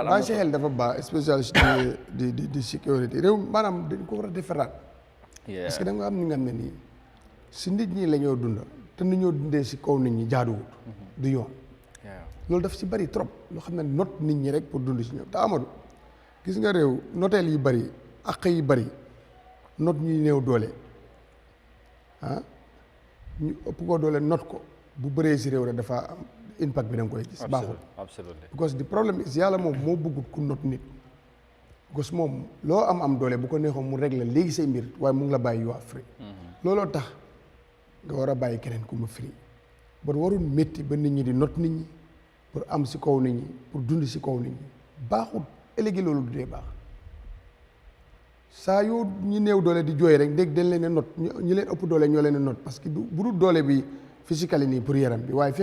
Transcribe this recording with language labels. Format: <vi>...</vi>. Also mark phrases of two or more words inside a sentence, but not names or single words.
<wo>bàyyi ci xel dafa baax spécialiste di sécurité réew maanaam dañ ko war a defaraat</wo> <fr>parce que</fr> <wo>da nga am ni nga xam ne nii si nit ñi la ñoo dunda te nu ñoo dundee si kaw nit ñi jaaduwut du yoon loolu daf si bari trop loo xam ne not nit ñi rek pour dund si ñoom te Amadou gis nga réew noteel yi bari àq yi bari not ñuy néew doole ñu ëpp ko doole not ko bu bëree si réew rek dafa am impact bi da nga koy gis baaxul</wo> <en>because the problem is</en> <wo>yàlla moom moo bëggut ku not nit because moom loo am doole bu ko neexoon mu régler léegi say mbir waaye mu ngi la bàyyi</wo> <en>you are free</en> <wo>looloo tax nga war a bàyyi keneen ku mu free ba warul métti ba nit ñi di not nit ñi pour am si kaw nit ñi pour dund si kaw nit ñi baaxul ëllëgi loolu du dee baax saa yoo ñi néew doole di jooy rek dégg dañ leen a not ñi leen ëpp doole ñoo leen a not</wo> <fr>parce que</fr> <wo>bu dul doole bi physically nii pour yaram bi waaye</wo>